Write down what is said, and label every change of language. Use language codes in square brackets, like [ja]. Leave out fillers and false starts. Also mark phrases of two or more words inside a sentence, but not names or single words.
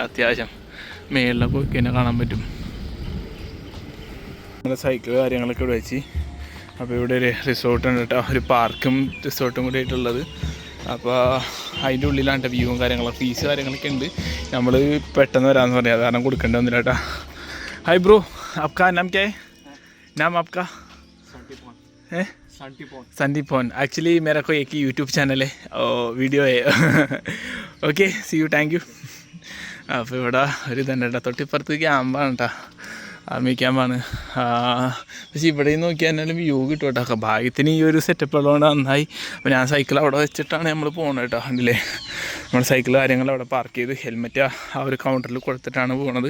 [ml] അത്യാവശ്യം മേളിലൊക്കെ പോയി തന്നെ കാണാൻ പറ്റും. നമ്മുടെ സൈക്കിൾ കാര്യങ്ങളൊക്കെ ഇവിടെ വെച്ച്. അപ്പോൾ ഇവിടെ ഒരു റിസോർട്ടുണ്ട് കേട്ടോ, ഒരു പാർക്കും റിസോർട്ടും കൂടി ആയിട്ടുള്ളത്. അപ്പോൾ അതിൻ്റെ ഉള്ളിലാണ് വ്യൂവും കാര്യങ്ങളൊക്കെ, ഫീസ് കാര്യങ്ങളൊക്കെ ഉണ്ട്. നമ്മൾ പെട്ടെന്ന് വരാമെന്ന് പറയാം, കാരണം കൊടുക്കേണ്ടി വന്നില്ല കേട്ടോ. [en] hi bro, [hi] आपका नाम क्या है? नाम आपका? संदीपोन. एक्चुअली मेरा कोई एक ही [en] YouTube channel [hi] है और वीडियो है. [en] okay, see you, thank you. [ml] അപ്പോൾ ഇവിടെ ഒരു ഇതുണ്ട് കേട്ടോ, തൊട്ടിപ്പുറത്ത് ക്യാമ്പാണ് കേട്ടോ, ആർമി ക്യാമ്പാണ്. പക്ഷേ ഇവിടെ നോക്കിയാൽ എന്നാലും വ്യൂ കിട്ടും കേട്ടോ. ഭാഗ്യത്തിന് ഈ ഒരു സെറ്റപ്പ് ഉള്ളതുകൊണ്ട് നന്നായി. അപ്പോൾ ഞാൻ സൈക്കിൾ അവിടെ വെച്ചിട്ടാണ് നമ്മൾ പോകുന്നത് കേട്ടോ. കണ്ടില്ലേ, നമ്മൾ സൈക്കിൾ കാര്യങ്ങൾ അവിടെ പാർക്ക് ചെയ്ത് ഹെൽമെറ്റ് ആ ഒരു കൗണ്ടറിൽ കൊടുത്തിട്ടാണ് പോകുന്നത്.